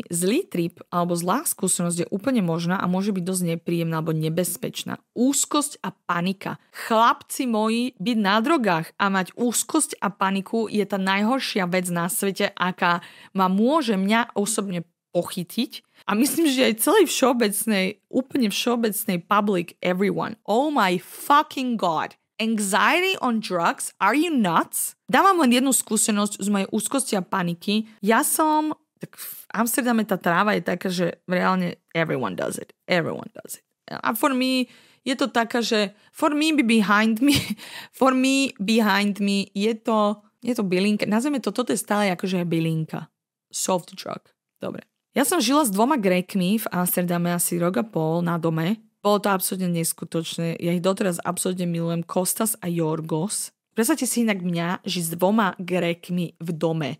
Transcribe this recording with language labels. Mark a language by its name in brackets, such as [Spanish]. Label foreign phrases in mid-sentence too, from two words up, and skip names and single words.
[Slovak] Zlý trip alebo zlá skúsenosť je úplne možná a môže byť dosť nepríjemná alebo nebezpečná. Úzkosť a panika. Chlapci moji, byť na drogách a mať úzkosť a paniku je tá najhoršia vec na svete, aká môže mňa osobne pochytiť. A myslím, že aj celej úplne všeobecnej [English] public, everyone. Oh my fucking god. Anxiety on drugs? Are you nuts? [Slovak] Dávam len jednu skúsenosť z mojej úzkosti a paniky. Tak v Amsterdame tá tráva je taká, že reálne [English] everyone does it. [Slovak] A [English] for me [Slovak] je to taká, že [English] for me behind me [Slovak] je to bylinka. Nazveme to, toto je stále akože bylinka. [English] Soft drug. Dobre. [Slovak] Ja som žila s 2 Grékmi v Amsterdame asi rok a pol na dome. Bolo to absolútne neskutočné. Ja ich doteraz absolútne milujem. Kostas a Jorgos. Predstavte si inak mňa, že s 2 Grékmi v dome.